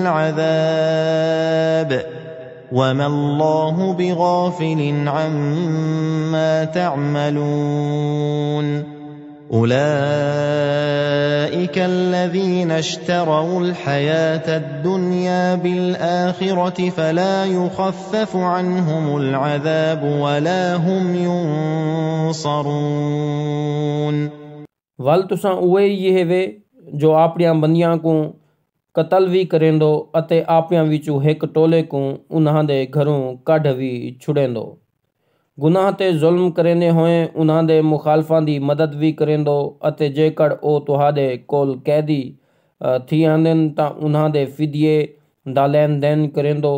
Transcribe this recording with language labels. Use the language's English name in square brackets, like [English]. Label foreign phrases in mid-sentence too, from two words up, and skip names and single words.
[Arabic] العذاب وما الله بغافل عما تعملون أولئك الذين اشتروا الحياة الدنيا بالآخرة فلا يخفف عنهم العذاب ولا هم ينصرون। [Saraiki] ول تساں اوہے ہی ہیوے جو آپݨیاں بندیاں کوں قتل بھی کریندو اتے آپݨیاں وچوں ہک ٹولے کوں انہاں دے گھروں کڈھ بھی چھڑیندو. گناہ تے ظلم کریندے ہوئے انہاں دے مخالفاں دی مدد بھی کریندو اتے جیکر او تہاڈے کول قیدی تھی آندن تاں انہاں دے فدیے دا لین دین کریندو.